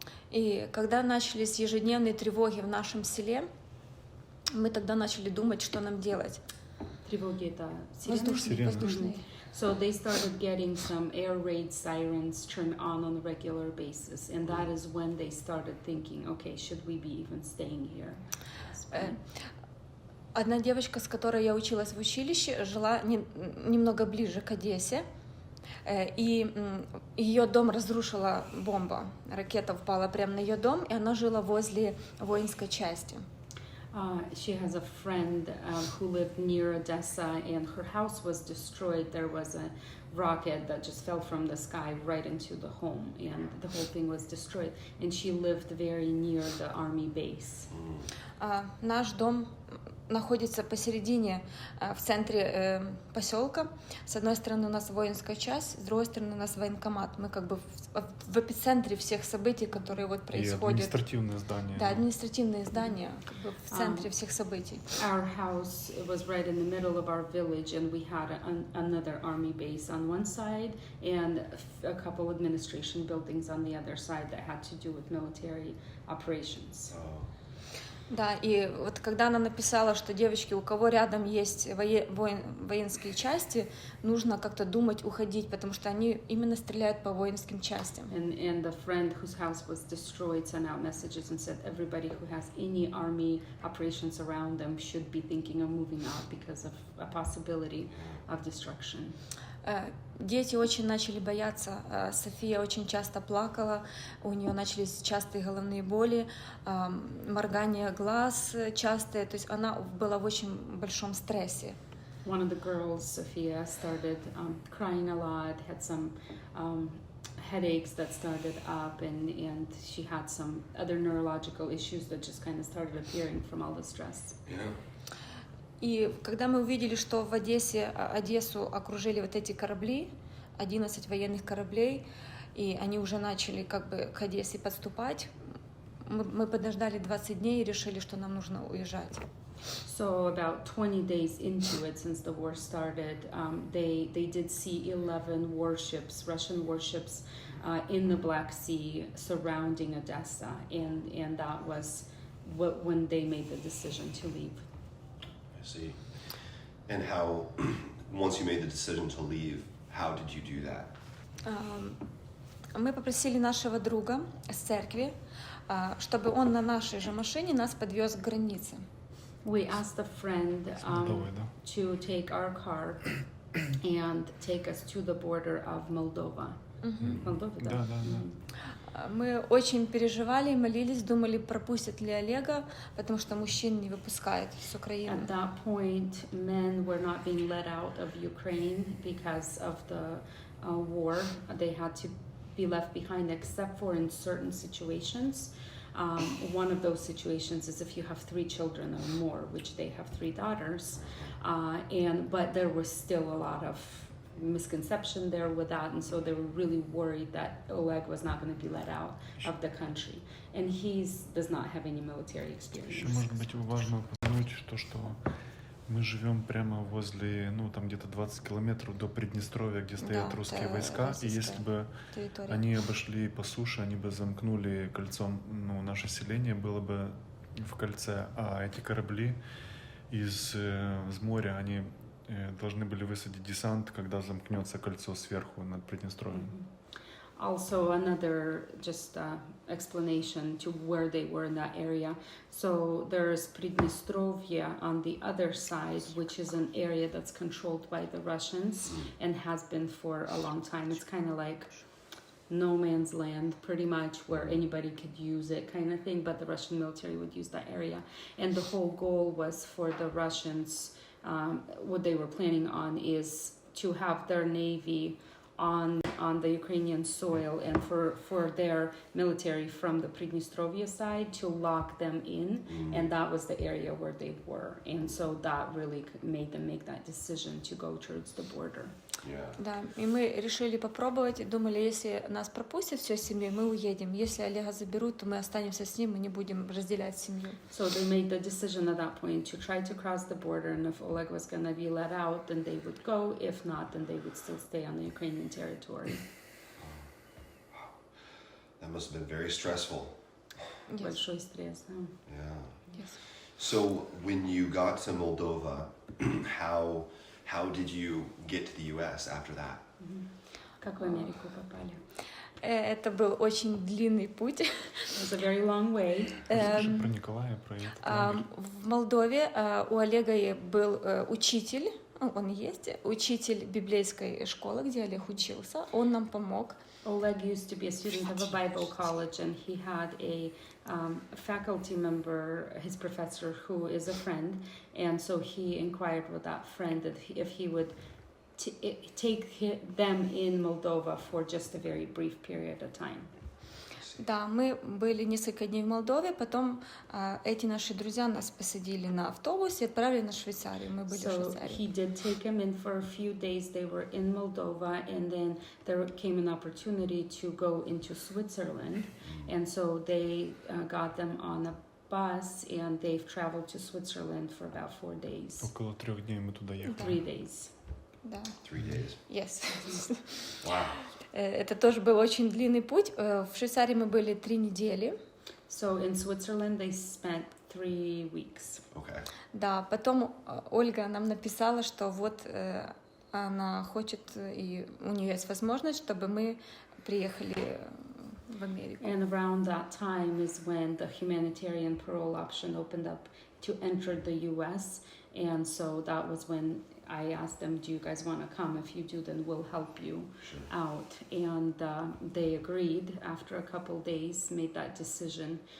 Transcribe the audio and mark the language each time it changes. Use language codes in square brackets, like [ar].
[ru] И когда начались ежедневные тревоги в нашем селе, мы тогда начали думать, что нам делать. Тревоги это Воздушные. [en] So they started getting some air raid sirens turned on a regular basis, and that is when they started thinking, okay, should we be even staying here? [ru] Одна девочка, с которой я училась в училище, жила немного ближе к Одессе, и ее дом разрушила бомба. Ракета упала прямо на ее дом, и она жила возле воинской части. [en] She has a friend who lived near Odessa, and her house was destroyed. There was a rocket that just fell from the sky right into the home, and the whole thing was destroyed. And she lived very near the army base. [ru] Наш дом находится посередине, в центре поселка. С одной стороны у нас воинская часть, с другой стороны у нас военкомат. Мы как бы в эпицентре всех событий, которые вот происходят. И административное здание. Да, административные здания как бы в центре всех событий. [en] Our house was right in the middle of our village, and we had another army base on one side and a couple administration buildings on the other side that had to do with military operations. [ru] Да, и вот когда она написала, что девочки, у кого рядом есть воинские части, нужно как-то думать уходить, потому что они именно стреляют по воинским частям. [en] And the friend whose house was destroyed sent out messages and said everybody who has any army operations around them should be thinking of moving out because of a possibility of destruction. [ru] Дети очень начали бояться. София очень часто плакала, у нее начались частые головные боли, моргание глаз частое, то есть она была в очень большом стрессе. [en] One of the girls, Sophia, started crying a lot, had some headaches that started up, and she had some other neurological issues that just kind of started appearing from all the stress. Yeah. [ru] И когда мы увидели, что в Одессу окружили вот эти корабли, 11 военных кораблей, и они уже начали как бы к Одессе подступать, мы подождали 20 дней и решили, что нам нужно уезжать. [en] So about 20 days into it, since the war started, they did see 11 warships, Russian warships, in the Black Sea surrounding Odessa, and that was when they made the decision to leave. I see. And how, once you made the decision to leave, how did you do that? [ru] Мы попросили нашего друга с церкви, чтобы он на нашей же машине нас подвез к границе. [en] We asked a friend to take our car and take us to the border of Moldova. [ru] Moldova, да? Да. Мы очень переживали, молились, думали, пропустят ли Олега, потому что мужчин не выпускают с Украины. [en] At that point, men were not being let out of Ukraine because of the war. They had to be left behind, except for in certain situations. One of those situations is if you have 3 children or more, which they have 3 daughters, but there was still a lot of misconception there with that, and so they were really worried that Oleg was not going to be let out of the country, and he does not have any military experience. [ru] Еще, может быть, важно упомянуть что мы живем прямо возле, там где-то 20 километров до Приднестровья, где стоят русские войска, и если бы они обошли по суше, они бы замкнули кольцом, наше селение было бы в кольце, а эти корабли из моря, они должны были высадить десант, когда замкнется кольцо сверху над Приднестровьем. [en] Also, another just explanation to where they were in that area. So there's Pridnestrovye on the other side, which is an area that's controlled by the Russians and has been for a long time. It's kind of like no man's land, pretty much, where anybody could use it kind of thing, but the Russian military would use that area. And the whole goal was for the Russians, what they were planning on is to have their navy on the Ukrainian soil, and for their military from the Pridnestrovye side to lock them in, and that was the area where they were, and so that really made them make that decision to go towards the border. Yeah. [ru] Да, и мы решили попробовать, думали, если нас пропустят всю семью, мы уедем. Если Олега заберут, то мы останемся с ним, мы не будем разделять семью. [en] So they made the decision at that point to try to cross the border, and if Oleg was going to be let out, then they would go. If not, then they would still stay on the Ukrainian territory. That must have been very stressful. Yes. [ru] Большой стресс, да. [en] Yeah. Yes. So when you got to Moldova, How did you get to the U.S. after that? [ru] Как в Америку попали? Это был очень длинный путь. [en] It was a very long way. [ru] Расскажи про Николая, про этот лагерь. В Молдове у Олега был учитель, он есть, учитель библейской школы, где Олег учился. Он нам помог. [en] Oleg used to be a student of a Bible college, and he had a faculty member, his professor, who is a friend, and so he inquired with that friend if he would take them in Moldova for just a very brief period of time. [ru] Да, мы были несколько дней в Молдове, потом эти наши друзья нас посадили на автобус и отправили на Швейцарию. Мы были в [en] So [ru] Швейцарии. [en] he did take him in for a few days. They were in Moldova, and then there came an opportunity to go into Switzerland, and so they got them on a bus, and they've traveled to Switzerland for about 4 days. [ru] Около 3 дней мы туда ехали. [en] 3 days. [ru] Да. [en] 3 days. Yes. Wow. [ru] Это тоже был очень длинный путь. В Швейцарии мы были 3 недели. [en] So in Switzerland they spent 3 weeks. Okay. [ru] Да, потом Ольга нам написала, что вот она хочет, и у нее есть возможность, чтобы мы приехали в Америку. [en] And around that time is when the humanitarian parole option opened up to enter the U.S. And so that was when I asked them, do you guys want to come? If you do, then we'll help you out. And they agreed after a couple days, made that decision.